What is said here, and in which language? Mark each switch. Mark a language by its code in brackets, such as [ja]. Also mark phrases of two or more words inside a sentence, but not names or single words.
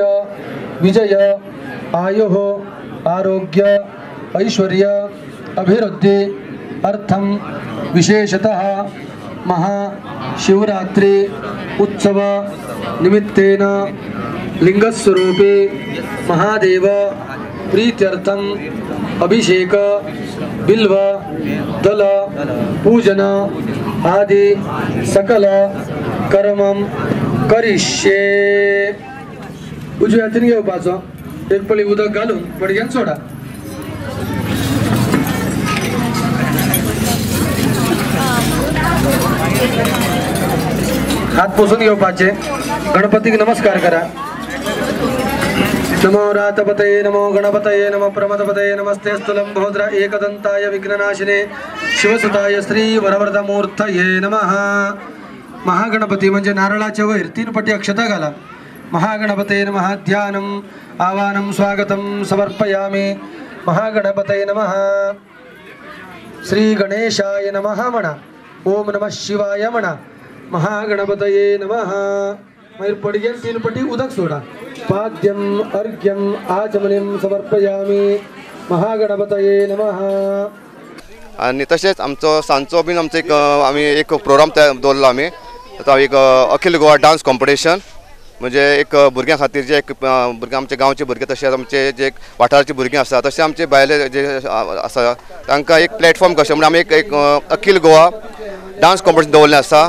[sa] विजय आयुः आरोग्य ऐश्वर्य अभिवृद्धि अर्थम विशेषतः महाशिवरात्रि उत्सव निमित्तेन लिंगस्वरूपे महादेव प्रीत्यर्थम अभिषेक बिल्व दल पूजन आदि सकल कर्मम करिष्ये। [kok] उजव्या हाताने घेवपाचो एक पळी उदक घालून पडग्यान सोडा। हात पुसून घेवपाचे। गणपतीक नमस्कार करा। [sa] नमो रातपतये नमो गणपतये नमो प्रमदपतये नमस्ते स्तुलंबोद्र एकदंताय विघ्ननाशिने शिवसुताय श्री वरवरदमूर्तये नमः। [kok] महागणपती म्हणजे नारळाच्या वैर 3 पटी अक्षता घाला। [sa] महागणपतये नमः ध्यानम आवाहनम स्वागतम समर्पयामि। महागणपतये नमः श्री गणेशाय नमः म्हणा। ओम नमः शिवाय म्हणा। महागणपतये नमः। [kok] मयूर पडग्यान 3 पटी उदक सोडा। [sa] पाद्यम अर्घ्यम आचमनीम समर्पयामि। महागणपतये नमः। [kok] आणि तसेच आमचो सांजचो बीन आमचो एक आम्ही एक प्रोग्राम दवरलो आम्ही आता एक अखिल गोवा डान्स कॉम्पिटिशन म्हणजे एक भुरग्यां खातीर जे एक भुरग्यां आमचे गांवचे भुरगे तशेंच आमचे जे वाठाराचे भुरगे आसा तशें आमचे भायले जे आसा तांकां एक प्लॅटफॉर्म कशें म्हणजे आमी एक अखिल गोवा डान्स कॉम्पिटिशन दवरलें आसा।